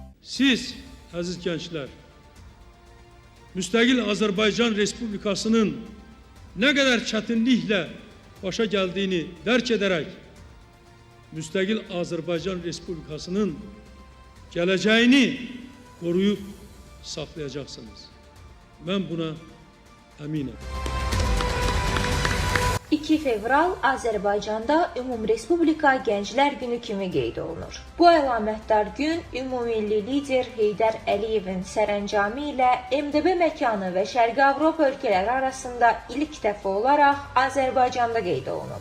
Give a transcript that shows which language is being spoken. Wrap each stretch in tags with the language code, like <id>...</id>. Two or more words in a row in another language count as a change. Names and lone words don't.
<tr>Siz, aziz gençler, müstakil Azərbaycan Respublikasının ne kadar çetinlikle başa geldiğini dərk ederek, müstakil Azərbaycan Respublikasının geleceğini koruyup saklayacaksınız. Ben buna eminim.</tr> <az>2 fevral Azərbaycanda Ümumrespublika Gənclər Günü kimi qeyd olunur. Bu əlamətdar gün ümummilli lider Heydər Əliyevin sərəncamı ilə MDB məkanı və Şərqi Avropa ölkələri arasında ilk dəfə olaraq Azərbaycanda qeyd olunub.</az>